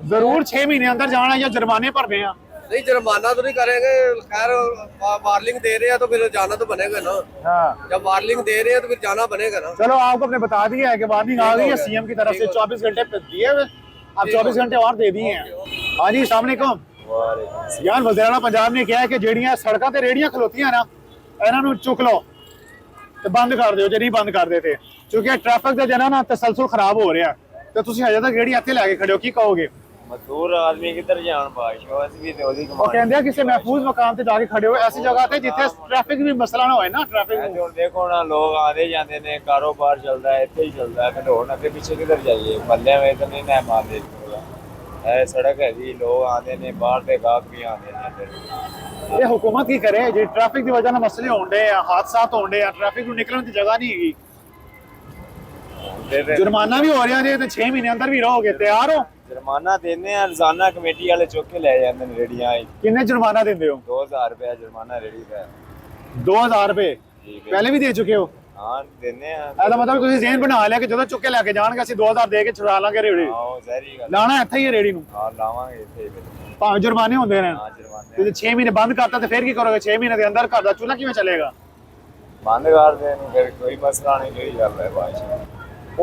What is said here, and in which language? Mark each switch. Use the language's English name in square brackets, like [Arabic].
[Hindi] जरूर 6 महीने अंदर जाना या जुर्माने भरने हैं। नहीं जुर्माना तो नहीं करेंगे, खैर वार्निंग दे रहे हैं तो फिर जाना तो बनेगा ना। हाँ जब वार्निंग दे रहे हैं तो फिर जाना बनेगा ना। चलो आपको अपने बता दिया है कि वार्निंग आ गई है सीएम की तरफ से, 24 घंटे दिए हुए, अब 24 घंटे और दे दिए हैं। हाँ जी अस्सलाम वालेकुम यार, वज़ीर-ए-आला पंजाब ने कहा है कि [Punjabi] ਜਿਹੜੀਆਂ ਸੜਕਾਂ ਤੇ ਰੇੜੀਆਂ ਖਲੋਤੀਆਂ ਨਾ ਇਹਨਾਂ ਨੂੰ ਚੁੱਕ ਲਓ ਤੇ ਬੰਦ ਕਰ ਦਿਓ, ਜੇ ਨਹੀਂ ਬੰਦ ਕਰਦੇ ਤੇ ਕਿਉਂਕਿ ਟ੍ਰੈਫਿਕ ਦਾ ਜਨਾ ਨਾ ਤਸਲਸਲ ਖਰਾਬ ਹੋ ਰਿਹਾ ਤੇ ਤੁਸੀਂ ਹਜੇ ਤੱਕ ਰੇੜੀ ਇੱਥੇ ਲੈ ਕੇ ਖੜੇ ਹੋ, ਕੀ ਕਹੋਗੇ? ਮਜ਼ਦੂਰ ਆਦਮੀ ਕਿੱਧਰ ਜਾਣ ਬਾਸ਼ ਹੋ, ਅਸੀਂ ਵੀ ਤੇ ਉਹਦੀ ਉਹ ਕਹਿੰਦੇ ਆ ਕਿਸੇ ਮਹਿਫੂਜ਼ ਮਕਾਮ ਤੇ ਜਾ ਕੇ ਖੜੇ ਹੋ, ਐਸੀ ਜਗ੍ਹਾ ਤੇ ਜਿੱਥੇ ਟ੍ਰੈਫਿਕ ਵੀ ਮਸਲਾ ਨਾ ਹੋਏ ਨਾ, ਟ੍ਰੈਫਿਕ ਨੂੰ। ਹੁਣ ਦੇਖੋ ਨਾ ਲੋਕ ਆਦੇ ਜਾਂਦੇ ਨੇ, ਕਾਰੋਬਾਰ ਚੱਲਦਾ ਹੈ, ਇੱਥੇ ਹੀ ਚੱਲਦਾ ਹੈ, ਫਿਰ ਹੁਣ ਅੱਗੇ ਪਿੱਛੇ ਕਿੱਧਰ ਜਾਈਏ? ਮੱਲਿਆਂ ਵਿੱਚ ਤਾਂ ਨਹੀਂ ਨਾ ਮਾਰਦੇ। ਇਹ ਸੜਕ ਹੈ ਜੀ, ਲੋਕ ਆਦੇ ਨੇ, ਬਾਹਰ ਦੇ ਗਾਹਕ ਵੀ ਆਦੇ ਨੇ। ਫਿਰ ਇਹ ਹੁਕੂਮਤ ਕੀ ਕਰੇ ਜੇ ਟ੍ਰੈਫਿਕ ਦੀ ਵਜ੍ਹਾ ਨਾਲ ਮਸਲੇ ਹੋਣਦੇ ਆ, ਹਾਦਸਾਤ ਹੋਣਦੇ ਆ, ਟ੍ਰੈਫਿਕ ਨੂੰ ਨਿਕਲਣ ਦੀ ਜਗ੍ਹਾ ਨਹੀਂ ਹੈਗੀ, [Hindi] जुर्माना भी हो रहा है तो 6 महीने अंदर भी रहोगे, तैयार हो? जुर्माना देने हैं रोजाना, कमेटी वाले चुक के ले जाते हैं रेड़ियां। [Punjabi] किन्ने जुर्माना देंदे हो? [Hindi] 2000 रुपया जुर्माना रेड़ी का। 2000 रुपए पहले भी दे चुके हो? हाँ देने हैं। [Punjabi] ਇਹਦਾ ਮਤਲਬ ਤੁਸੀਂ ਜ਼ੇਨ ਬਣਾ ਲਿਆ ਕਿ ਜਦੋਂ ਚੁੱਕ ਕੇ ਲੈ ਕੇ ਜਾਣਗੇ ਅਸੀਂ 2000 ਦੇ ਕੇ ਛੁਡਾ ਲਾਂਗੇ ਰੇੜੀ। ਹਾਂ ਜ਼ਹਿਰੀ ਗੱਲ। ਲਾਣਾ ਇੱਥੇ ਹੀ ਹੈ ਰੇੜੀ ਨੂੰ? ਹਾਂ ਲਾਵਾਂਗੇ ਇੱਥੇ ਹੀ। ਭਾਵੇਂ ਜੁਰਮਾਨੇ ਹੁੰਦੇ ਨੇ। ਹਾਂ ਜੁਰਮਾਨੇ। ਤੇ 6 ਮਹੀਨੇ ਬੰਦ ਕਰਤਾ ਤੇ ਫਿਰ ਕੀ ਕਰੋਗੇ? 6 ਮਹੀਨੇ ਦੇ ਅੰਦਰ ਘਰ ਦਾ ਚੁੱਲ੍ਹਾ ਕਿਵੇਂ ਚੱਲੇਗਾ? ਬੰਦ ਕਰ ਦੇਣ ਫਿਰ ਕੋਈ ਮਸਲਾ ਨਹੀਂ, ਕੋਈ ਗੱਲ ਹੈ ਬਾਅਦ